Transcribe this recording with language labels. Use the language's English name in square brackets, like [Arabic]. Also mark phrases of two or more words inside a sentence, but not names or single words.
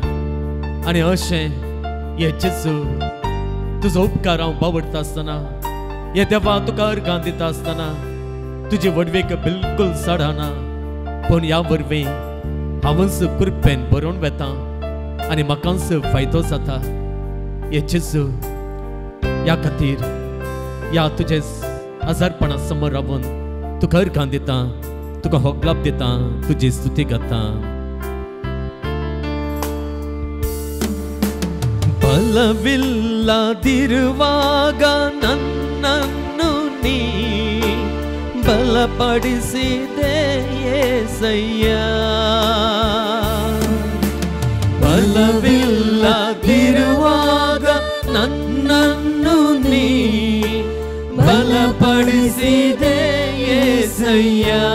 [Konkani] आनी अशें ये जेजू तुजो उपकार हांव बावडटा आसतना, ये देवा तुका अर्घां दिता आसतना तुजी वडवेक बिलकुल सडना, पूण ह्या वरवीं हांवच कुरपेन भरून वेता आनी म्हाकाच फायदो जाता। ये जेजू ह्या खातीर ह्या तुजे आजारपणा समोर रावन तुका अर्घां दिता, तुका होगलाप दिता, तुजी स्तुती गाता। [Kannada] ಬಲವಿಲ್ಲದಿರುವಾಗ ನನ್ನನ್ನು ನೀ ಬಲಪಡಿಸಿದೆ యేసయ్య। ಬಲವಿಲ್ಲದಿರುವಾಗ ನನ್ನನ್ನು ನೀ ಬಲಪಡಿಸಿದೆ యేసయ్య।